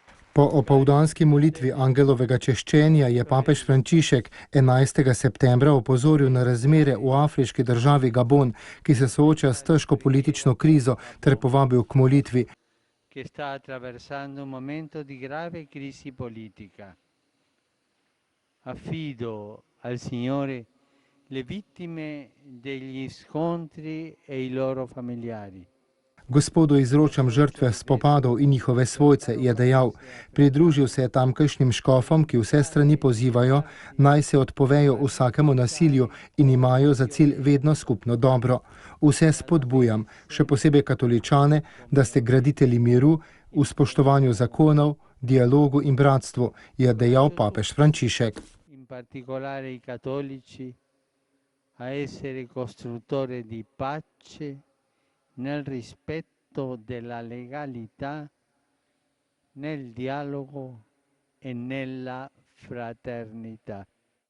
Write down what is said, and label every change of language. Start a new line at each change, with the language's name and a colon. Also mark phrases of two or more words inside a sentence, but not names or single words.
Slovenian: Po opoldanski molitvi angelovega češčenja je papež Frančišek 11. septembra opozoril na razmere v afriški državi Gabon, ki se sooča s težko politično krizo, ter povabil k molitvi.
Italian: Che sta attraversando un momento di grave crisi politica. Affido al Signore le vittime degli scontri e i loro familiari.
Slovenian: Gospodu izročam žrtve spopadov in njihove svojce, je dejal. Pridružil se je tamkajšnjim škofom, ki vse strani pozivajo, naj se odpovejo vsakemu nasilju in imajo za cilj vedno skupno dobro. Vse spodbujam, še posebej katoličane, da ste graditelji miru, v spoštovanju zakonov, dialogu in bratstvu, je dejal papež Frančišek.
Italian: In particolare i cattolici a essere costruttore di pace nel rispetto della legalità, nel dialogo e nella fraternità.